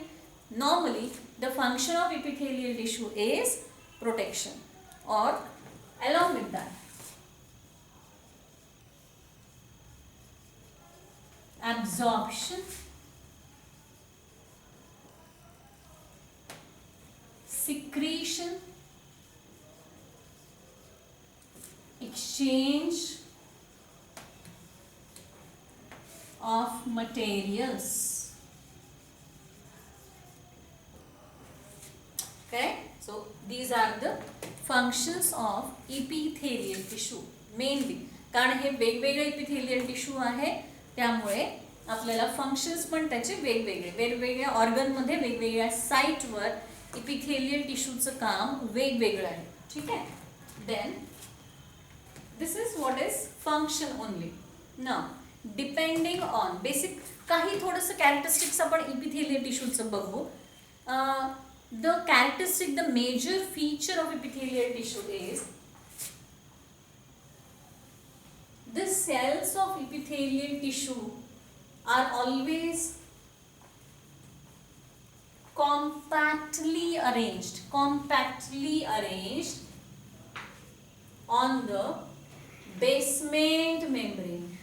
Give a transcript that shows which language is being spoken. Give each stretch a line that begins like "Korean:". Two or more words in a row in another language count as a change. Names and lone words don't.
English: Normally the function of epithelial tissue is protection, or along with that absorption, secretion, exchange of materials. Okay, so these are the functions of epithelial tissue mainly.
Marathi: कारण हे वेगवेगळे
English: epithelial tissue
Marathi: आहे, त्यामुळे आपल्याला फंक्शन्स पण त्याचे वेगवेगळ्या ऑर्गन मध्ये वेगवेगळ्या साइटवर epithelial टिश्यूचं काम वेगवेगळं आहे. ठीक आहे.
English: Then this is what is function only. Now depending on basic
Marathi: काही थोडंसं कॅरेक्टरिस्टिक्स आपण epithelial टिश्यूचं बघू.
English: The characteristic, the major feature of epithelial tissue is the cells of epithelial tissue are always compactly arranged on the basement membrane.